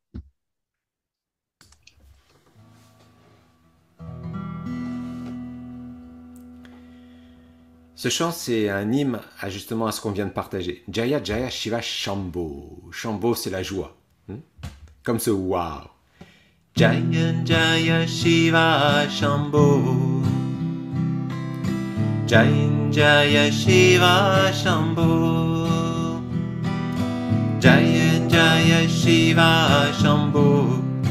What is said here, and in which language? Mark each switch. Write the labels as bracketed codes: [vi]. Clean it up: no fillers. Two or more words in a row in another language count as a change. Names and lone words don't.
[fr] Ce chant, c'est un hymne justement à ce qu'on vient de partager. [sa] जय जय शिव शम्भो. Shambho, [fr] c'est la joie. Comme ce wow. [sa] जय जय शिव शम्भो. जय जय शिव शम्भो. जय जय शिव शम्भो.